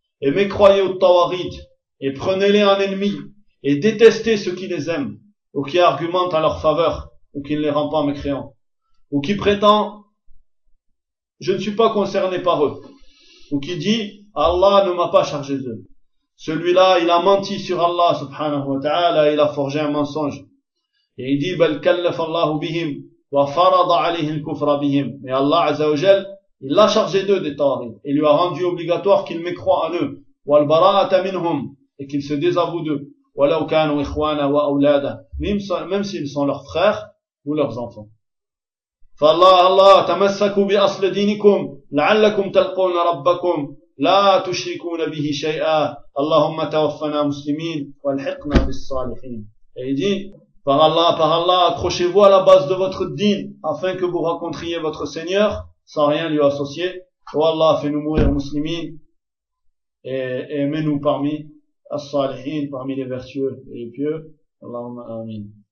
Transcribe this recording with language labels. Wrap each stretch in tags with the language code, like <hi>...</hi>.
<fr>Et mécroyez aux tawarid. Et prenez-les en ennemi. Et détestez ceux qui les aiment. Ou qui argumentent à leur faveur. Ou qui ne les rend pas mécréants. Ou qui prétend, je ne suis pas concerné par eux. Ou qui dit, Allah ne m'a pas chargé d'eux. Celui-là, il a menti sur Allah, subhanahu wa ta'ala, il a forgé un mensonge. Et il dit,</fr> <ar>بَلْ كَلَّفَ اللَّهُ بِهِمْ وَفَرَضَ عَلِهِ الْكُفْرَ بِهِمْ.</ar> <fr>Mais Allah, Azza wa Jal, il l'a chargé d'eux des tawarid. Il lui a rendu obligatoire qu'il mécroit en eux.</fr> <ar>وَالْبَرَاءَةَ مِنْهُمْ.</ar> <fr>Et qu'il se désavoue d'eux.</fr> <ar>وَلَوْ كَانُوا إِخْوَانَا وَأَوْلَادَ.</ar> <fr>Même s'ils sont leurs frères ou leurs enfants.</fr> <ar>فَاللَّهَ اللَّهَ تَمَسَّكُوا بِأَصْلِ دِينِكُمْ لَعَلَّكُمْ تَلْقُونَ رَبَّكُمْ. لا تشركون به شيئا اللهم توفنا مسلمين والحقنا بالصالحين.</ar> <fr>Et il dit, par Allah, accrochez-vous à la base de votre din, afin que vous rencontriez votre Seigneur, sans rien lui associer. Oh Allah, fais-nous mourir muslimin, et mets-nous parmi, as-salihin, parmi les vertueux et les pieux. Allahumma amin.</fr>